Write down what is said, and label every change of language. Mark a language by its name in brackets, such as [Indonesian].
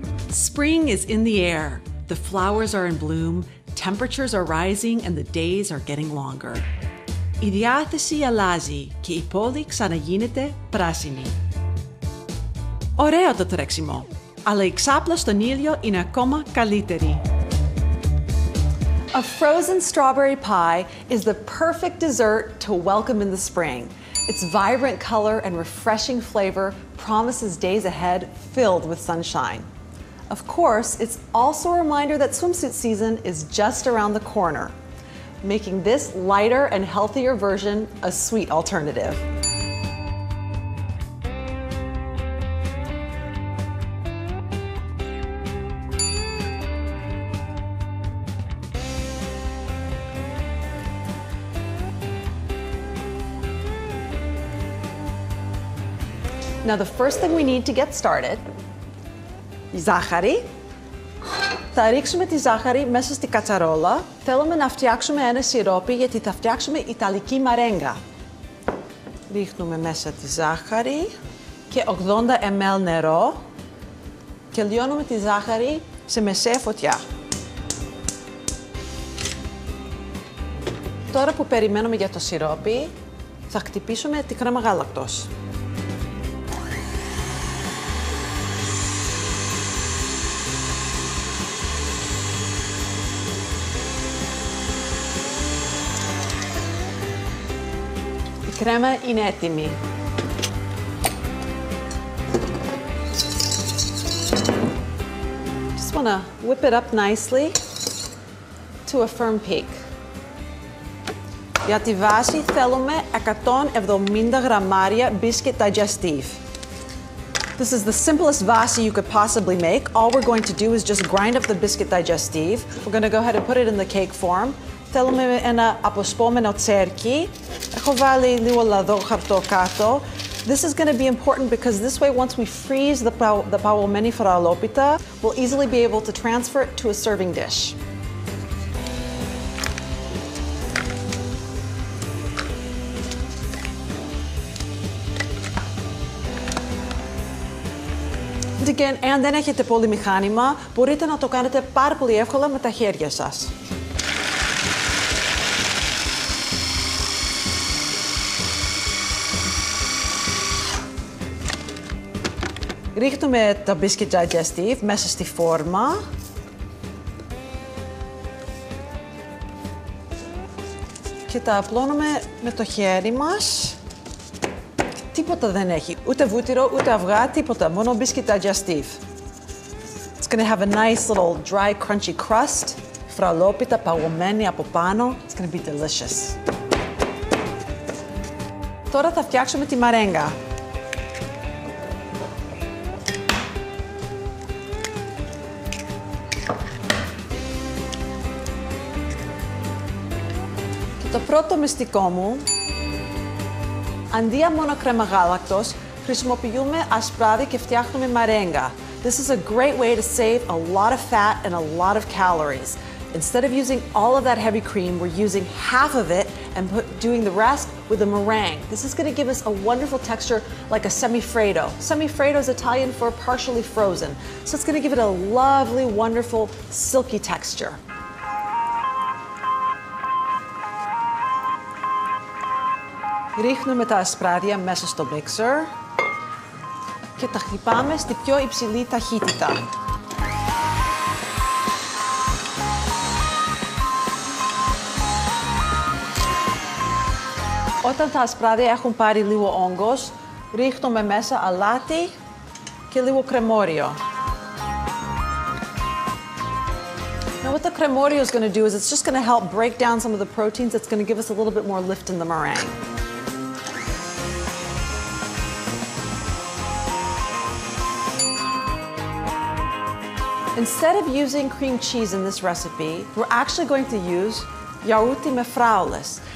[English] Spring is in the air. The flowers are in bloom, temperatures are rising, and the days are getting longer. [Greek] Η διάθεση αλλάζει και η πόλη ξαναγίνεται πράσινη. Ωραίο το τρέξιμο, αλλά η ξάπλα στον ήλιο είναι ακόμα καλύτερη. [English] A frozen strawberry pie is the perfect dessert to welcome in the spring. Its vibrant color and refreshing flavor promises days ahead filled with sunshine. Of course, it's also a reminder that swimsuit season is just around the corner, making this lighter and healthier version a sweet alternative. Now, the first thing we need to get started, [Greek] η ζάχαρη. Θα ρίξουμε τη ζάχαρη μέσα στη κατσαρόλα. Θέλουμε να φτιάξουμε ένα σιρόπι γιατί θα φτιάξουμε ιταλική μαρέγκα. Ρίχνουμε μέσα τη ζάχαρη και 80 ml νερό και λιώνουμε τη ζάχαρη σε μεσαία φωτιά. Τώρα που περιμένουμε για το σιρόπι, θα χτυπήσουμε τη κρέμα γάλακτος. Η κρέμα είναι έτοιμη. [English] Just want to whip it up nicely to a firm peak. [Greek] Για τη βάση θέλουμε 170 γραμμάρια biscuit digestive. [English] This is the simplest vasi you could possibly make. All we're going to do is just grind up the biscuit digestive. We're going to go ahead and put it in the cake form. [Greek] Θέλουμε ένα αποσπόμενο τσέρκι. Έχω βάλει λίγο λαδόχαρτο κάτω. [English] This is going to be important because this way, once we freeze the [Greek] παγωμένη φραλόπιτα, [English] we'll easily be able to transfer it to a serving dish. And again, [Greek] αν δεν έχετε πολύ μηχάνημα, μπορείτε να το κάνετε πάρα πολύ εύκολα με τα χέρια σας. Ρίχνουμε τα biscuit digestive μέσα στη φόρμα. Και τα απλώνουμε με το χέρι μας. Τίποτα δεν έχει, ούτε βούτυρο, ούτε αυγά, τίποτα, μόνο biscuit digestive. [English] It's going to have a nice little dry, crunchy crust. [Greek] Φραλόπιτα παγωμένη από πάνω. [English] It's going to be delicious. [Greek] Τώρα θα φτιάξουμε τη μαρέγκα. Το πρώτο μυστικό μου, αντί για μόνο κρέμα γάλακτος, χρησιμοποιούμε ασπράδι και φτιάχνουμε μαρέγκα. [English] This is a great way to save a lot of fat and a lot of calories. Instead of using all of that heavy cream, we're using half of it and doing the rest with a meringue. This is going to give us a wonderful texture like a semifreddo. Semifreddo is Italian for partially frozen. So it's going to give it a lovely, wonderful, silky texture. [Greek] Ρίχνουμε τα ασπράδια μέσα στο mixer και τα χτυπάμε στη πιο υψηλή ταχύτητα. Όταν τα ασπράδια έχουν πάρει λίγο όγκος, ρίχνουμε μέσα αλάτι και λίγο κρεμόριο. [English] Now what the cremorio is going to do is it's just going to help break down some of the proteins. It's going to give us a little bit more lift in the meringue. Instead of using cream cheese in this recipe, we're actually going to use [Greek] γιαούρτι με φράουλες.